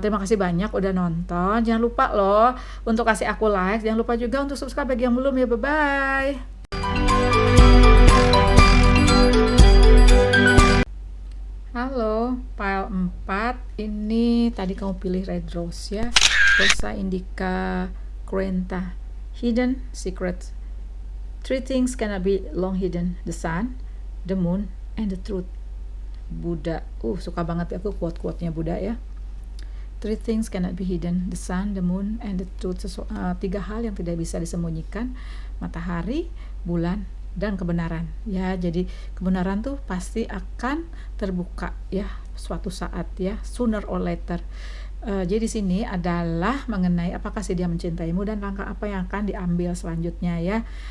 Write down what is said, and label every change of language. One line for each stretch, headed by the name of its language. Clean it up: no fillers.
Indonesian: Terima kasih banyak udah nonton. Jangan lupa loh untuk kasih aku like, jangan lupa juga untuk subscribe bagi yang belum ya. Bye bye. Halo, pile 4. Ini tadi kamu pilih red rose ya.
English: Rosa indica cruenta. Hidden secret. 3 things cannot be long hidden: the sun, the moon, and the truth. Buddha.
Indonesian: Suka banget aku quote-quote-nya Buddha ya.
English: 3 things cannot be hidden: the sun, the moon, and the truth.
Indonesian: 3 hal yang tidak bisa disembunyikan: matahari, bulan, dan kebenaran ya. Jadi kebenaran tuh pasti akan terbuka ya suatu saat ya,
English: sooner or later.
Indonesian: Jadi sini adalah mengenai apakah sih dia mencintaimu dan langkah apa yang akan diambil selanjutnya ya.